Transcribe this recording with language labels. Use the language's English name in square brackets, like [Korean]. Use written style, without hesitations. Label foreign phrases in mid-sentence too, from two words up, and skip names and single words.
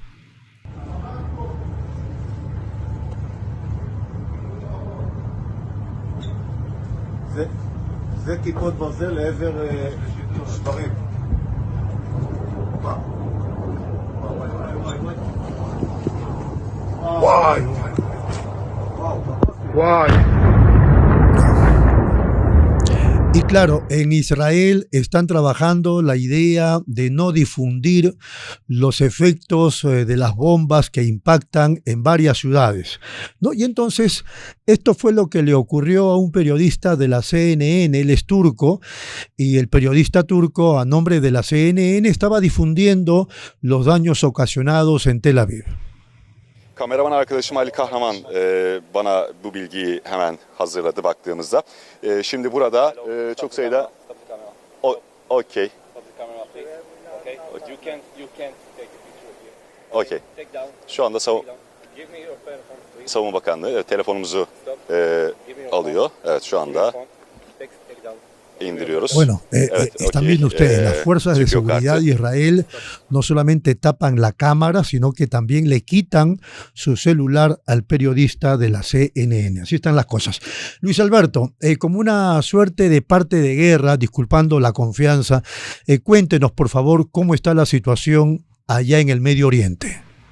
[Hebrew] זה כיפות ברזל לעבר שברים. וואי. וואי. [Spanish] Y claro, en Israel están trabajando la idea de no difundir los efectos de las bombas que impactan en varias ciudades, ¿no? Y entonces, esto fue lo que le ocurrió a un periodista de la CNN, él es turco, y el periodista turco, a nombre de la CNN, estaba difundiendo los daños ocasionados en Tel Aviv. [Turkish] Kameraman arkadaşım Ali Kahraman bana bu bilgiyi hemen hazırladı baktığımızda. Şimdi burada çok sayıda... [English] Okay. Okay. [Turkish] Şu anda Savunma Bakanlığı telefonumuzu alıyor. Evet, şu anda indiriyoruz. [Spanish] Bueno, están viendo ustedes, las fuerzas de seguridad de Israel no solamente tapan la cámara, sino que también le quitan su celular al periodista de la CNN. Así están las cosas. Luis Alberto, como una suerte de parte de guerra, disculpando la confianza, cuéntenos por favor cómo está la situación allá en el Medio Oriente.